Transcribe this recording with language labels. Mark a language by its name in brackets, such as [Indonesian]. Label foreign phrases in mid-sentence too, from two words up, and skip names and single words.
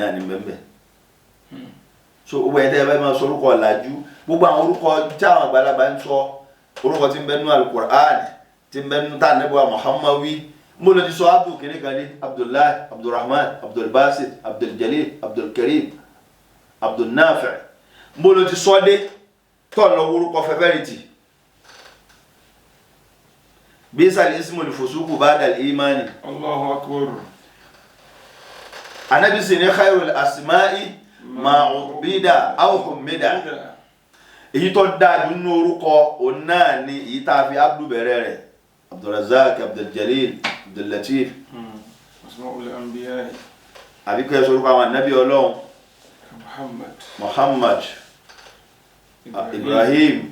[Yoruba] náà ní bẹ́ẹ̀ so gbogbo ẹ̀dá ẹ̀ bá máa sọ orúkọ ọ̀làjú gbogbo àwọn orúkọ tí àwọn àgbàlagbà ń sọ orúkọ tí ń bẹ nínú Al-Qur'an tí ń bẹ nínú tá ànábì wa Muhammad mo lọ ti sọ abdul kìíní kan ní Abdullahi Abdulrahman Abdulbasit Abduljalil Abdulkarim Abdulnafi mo lọ ti sọ dé tó lọ orúkọ fẹfẹrìtì bí sàlẹ̀ [Arabic] الاسم الفسوق بعد الإيمان. الله أكبر. [Yoruba] anabi sì ní [Arabic] خير الأسماء ما عبد أو حمد [Yoruba] èyí tó dáa nínú orúkọ òun náà ni èyí tá a fi abdu bẹ̀rẹ̀ rẹ̀ Abdulrazak Abduljalil Abdullatif [Arabic] أسماء الأنبياء [Yoruba] àbí kẹ́ ẹ sọ orúkọ àwọn ànábì Ọlọ́run Muhammad Ibrahim